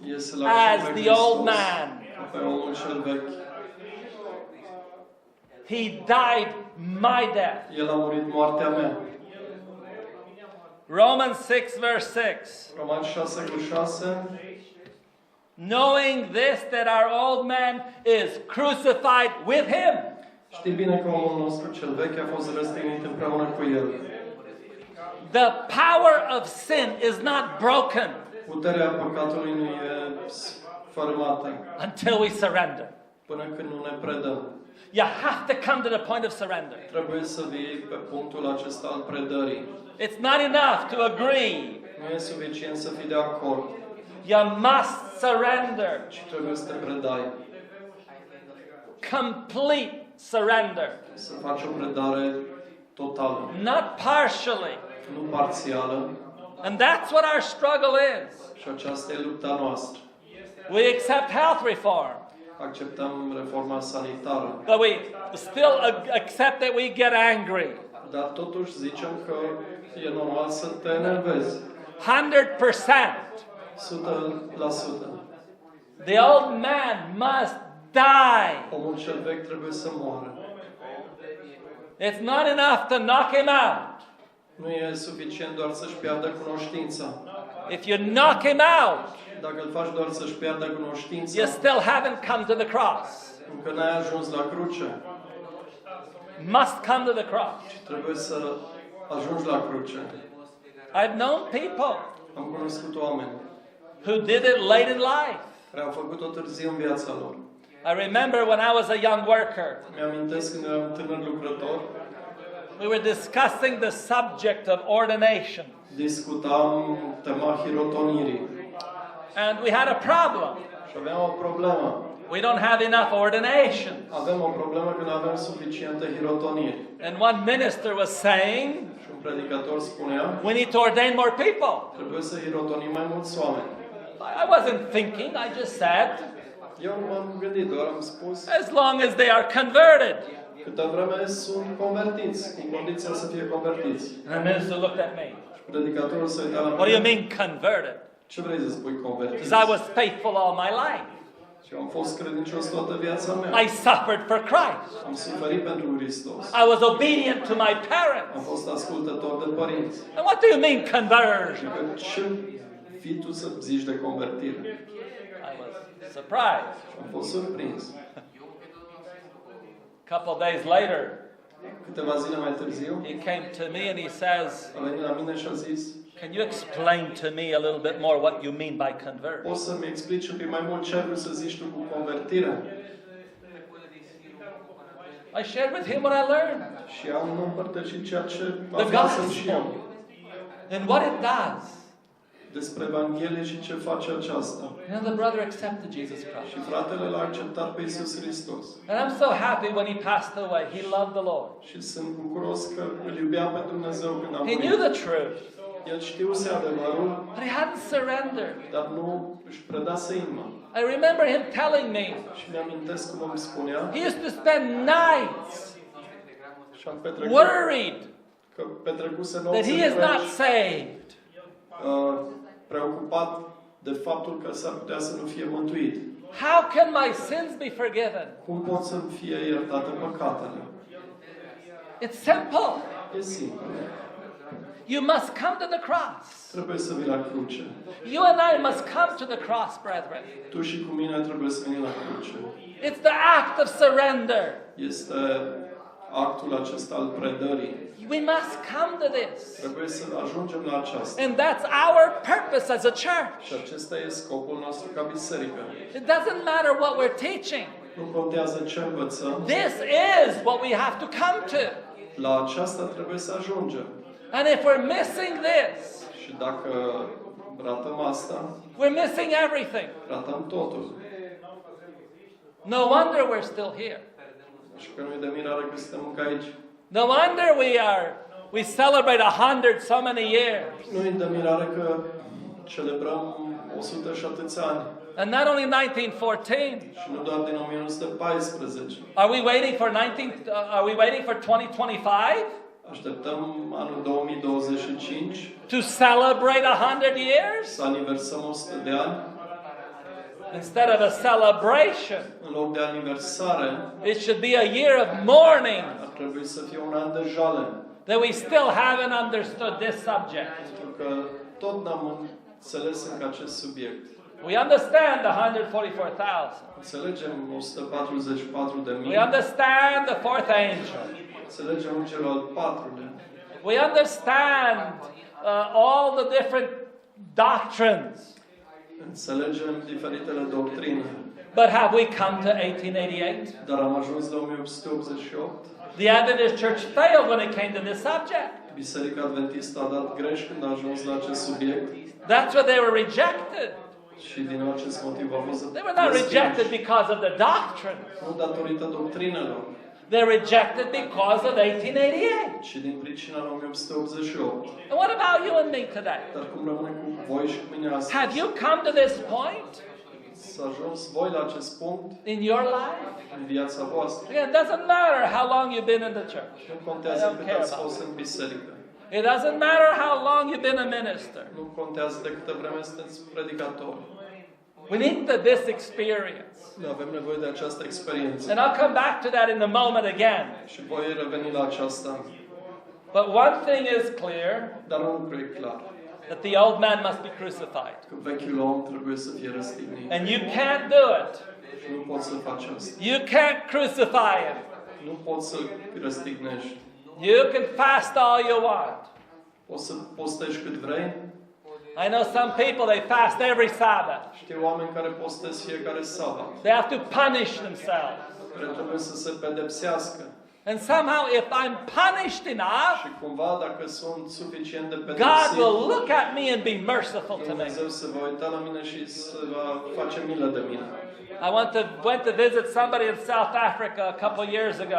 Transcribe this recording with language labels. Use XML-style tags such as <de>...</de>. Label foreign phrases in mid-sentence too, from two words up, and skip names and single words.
<ro>e să-L as accepti pe</ro> <en>the old</en> <ro>Hristos,</ro> <en>man.</en> <ro>pe omul cel vechi.</ro> <en>He died my death.</en> <ro>El a murit moartea mea.</ro> <en>Romans 6 verse 6.</en> <ro>Roman 6:6.</ro> <en>Knowing this, that our old man is crucified with him.</en> <ro>Știi bine că omul nostru cel vechi a fost răstignit împreună cu El.</ro> <en>The power of sin is not broken</en> <ro>Puterea păcatului nu e sfărâmată</ro> <en>until we surrender.</en> <ro>până când nu ne predăm.</ro> <en>You have to come to the point of surrender.</en> <ro>Trebuie să vii pe punctul acesta al predării.</ro> <en>It's not enough to agree.</en> <ro>Nu e suficient să fii de acord,</ro> <en>You must surrender.</en> <ro>ci trebuie să te predai.</ro> <en>Complete surrender.</en> <ro>Să faci o predare totală,</ro> <en>Not partially.</en> <ro>nu parțială.</ro> <en>And that's what our struggle is.</en> <ro>Și aceasta e lupta noastră.</ro> <en>We accept health reform,</en> <ro>Acceptăm reforma sanitară,</ro> <en>but we still accept that we get angry.</en> <ro>dar totuși zicem că e normal să te enervezi.</ro> <en>100%.</en> <ro>100%.</ro> <en>The old man must die.</en> <ro>Omul cel vechi trebuie să moară.</ro> <en>It's not enough to knock him out.</en> <ro>Nu e suficient doar să-și piardă cunoștința.</ro> <en>If you knock him out,</en> <ro>Dacă îl faci doar să-și piardă cunoștința,</ro> <en>you still haven't come to the cross.</en> <ro>încă n-ai ajuns la cruce.</ro> <en>Must come to the cross.</en> <ro>Trebuie să ajungi la cruce.</ro> <en>I've known people</en> <ro>Am cunoscut oameni</ro> <en>who did it late in life.</en> <ro>care au făcut-o târziu în viața lor.</ro> <en>I remember when I was a young worker,</en> <ro>Mi-amintesc când eram tânăr lucrător,</ro> <en>we were discussing the subject of ordination.</en> <ro>discutam tema hirotonirii</ro> <en>And we had a problem.</en> <ro>și aveam o problemă.</ro> <en>We don't have enough ordination.</en> <ro>Avem o problemă că nu avem suficiente hirotoniri.</ro> <en>And one minister was saying,</en> <ro>Și un predicator spunea,</ro> <en>we need to ordain more people.</en> <ro>trebuie să hirotonim mai mulți oameni.</ro> <en>I wasn't thinking, I just said,</en> <ro>Eu nu m-am gândit, doar am spus,</ro> <en>as long as they are converted.</en> <ro>câtă vreme sunt convertiți, cu condiția să fie convertiți.</ro> <en>And the minister looked at me.</en> <ro>Predicatorul s-a uitat la</ro> <en>What do you</en> <ro>mine.</ro> <en>mean converted?</en> <ro>Ce vrei să spui convertiți?</ro> <en>Because I was faithful all my life.</en> <ro>Și eu am fost credincios toată viața mea.</ro> <en>I suffered for Christ.</en> <ro>Am suferit pentru Hristos.</ro> <en>I was obedient to my</en> <ro>Am</ro> <en>parents.</en> <ro>fost ascultător de părinți.</ro> <en>And what do you mean conversion?</en> <ro>Adică ce fii tu să zici de convertire?</ro> <en>I was surprised.</en> <ro>Am fost surprins.</ro> <en>A couple of days later,</en> <ro>Câteva zile mai târziu,</ro> <en>he came to me and he says,</en> <ro>a venit la mine și a zis,</ro> <en>can you explain to me a little bit more what you mean by conversion?</en> <ro>poți să-mi explici un pic mai mult ce ai vrut să zici tu cu convertirea?</ro> <en>I shared with him what I learned.</en> <ro>Și am împărtășit ceea ce</ro> <en>The</en> <ro>aflasem și eu.</ro> <en>gospel. And what it does.</en> <ro>Despre Evanghelie și ce face aceasta.</ro> <en>And the brother accepted Jesus Christ.</en> <ro>Și fratele l-a acceptat pe Iisus Hristos.</ro> <en>And I'm so happy when he passed away. He loved the Lord.</en> <ro>Și sunt bucuros că îl iubea pe Dumnezeu când a</ro> <en>He knew</en> <ro>murit.</ro> <en>the truth,</en> <ro>El știuse adevărul,</ro> <en>but he hadn't surrendered.</en> <ro>dar nu își predase inima.</ro> <en>I remember him telling me</en> <ro>Și mi-amintesc cum îmi spunea</ro> <en>he used to spend nights</en> <ro>și am petrecut,</ro> <en>worried</en> <ro>că petrecuse</ro> <en>that</en> <ro>nopți</ro> <en>he is not</en> <ro>întregi,</ro> <en>saved.</en> <ro>preocupat de faptul că s-ar putea să nu fie mântuit.</ro> <en>How can my sins be forgiven?</en> <ro>Cum pot să fie iertate păcatele?</ro> <en>It's simple.</en> <ro>E simplu.</ro> <en>You must come to the cross.</en> <ro>Trebuie să vii la cruce.</ro> <en>You and I must come to the cross, brethren.</en> <ro>Tu și cu mine trebuie să veni la cruce.</ro> <en>It's the act of surrender.</en> <ro>Este actul acesta al predării.</ro> <en>We must come to this.</en> <ro>Trebuie să ajungem la aceasta.</ro> <en>And that's our purpose as a church.</en> <ro>Și acesta e scopul nostru ca biserică.</ro> <en>It doesn't matter what we're teaching.</en> <ro>Nu contează ce învățăm.</ro> <en>This is what we have to come to.</en> <ro>La aceasta trebuie să ajungem.</ro> <en>And if we're missing this,</en> <ro>Și dacă ratăm asta,</ro> <en>we're missing everything.</en> <ro>ratăm totul.</ro> <en>No wonder we're still here.</en> <ro>Și că nu e de mirare că suntem încă aici.</ro> <en>No wonder we celebrate 100 so many years.</en> <ro>Nu e de mirare că celebrăm 100 și atâți ani.</ro> <en>And not only 1914.</en> <ro>Și nu doar din 1914.</ro> <en>Are we waiting for 2025</en> <ro>Așteptăm anul 2025</ro> <en>to celebrate 100 years?</en> <ro>să aniversăm 100 de ani.</ro> <en>Instead of a celebration,</en> <ro>În loc de aniversare,</ro> <en>it should be a year of mourning</en> <ro>ar trebui să fie un an de jale.</ro> <en>that we still haven't understood this subject.</en> <ro>Pentru că tot n-am înțeles încă acest subiect.</ro> <en>We understand the 144,000.</en> <ro>Înțelegem 144.000.</ro> <en>We understand the fourth angel.</en> <ro>Înțelegem îngerul al patrulea.</ro> <en>We understand all the different doctrines.</en> <ro>Înțelegem diferitele doctrine.</ro> <en>But have we come to 1888?</en> <ro>Dar am ajuns la 1888.</ro> <en>The Adventist Church failed when it came to this subject.</en> <ro>Biserica Adventistă a dat greș când a ajuns la acest subiect.</ro> <en>That's why they were rejected.</en> <ro>Și din acest motiv a fost</ro> <en>They were not rejected because of the doctrine.</en> <ro>nu datorită doctrinelor,</ro> <en>They're rejected because of 1888.</en> <ro>ci din pricina lui 1888.</ro> <en>And what about you and me today?</en> <ro>Dar cum rămâne cu voi și cu mine astăzi?</ro> <en>Have you come to this point</en> <ro>Să ajuns voi la acest punct</ro> <en>in your life?</en> <ro>în viața voastră.</ro> <en>Again, it doesn't matter how long you've been in the church.</en> <ro>Nu</ro> <en>I</en> <ro>contează</ro> <en>don't</en> <ro>cât</ro> <en>care</en> <ro>ați</ro> <en>about</en> <ro>fost în biserică.</ro> <en>It doesn't matter how long you've been a minister.</en> <ro>Nu contează de câtă vreme sunteți predicatori.</ro> <en>We need this experience.</en> <ro>Noi avem nevoie de această experiență.</ro> <en>And I'll come back to that in a moment again.</en> <ro>Și voi reveni la aceasta.</ro> <en>But one thing is clear,</en> <ro>Dar un lucru e clar.</ro> <en>that the old man must be crucified.</en> <ro>Că vechiul om trebuie să fie răstignit.</ro> <en>And you can't do it.</en> <ro>Și nu poți să faci asta.</ro> <en>You can't crucify him.</en> <ro>Nu poți să răstignești.</ro> <en>You can fast all you want.</en> <ro>Poți să postești cât vrei.</ro> <en>I know some people, they fast every Sabbath.</en> <ro>Știu oameni care postez fiecare sabat,</ro> <en>They have to punish themselves.</en> <ro>care trebuie să se pedepsească.</ro> <en>And somehow, if I'm punished enough,</en> <ro>Și cumva, dacă sunt suficient de</ro> <en>God</en> <ro>pedepsit,</ro> <en>will look at me and be merciful to me.</en> <ro>Dumnezeu se va uita la mine și se va face milă de mine.</ro> <en>I went to visit somebody in South Africa a couple years ago.</en>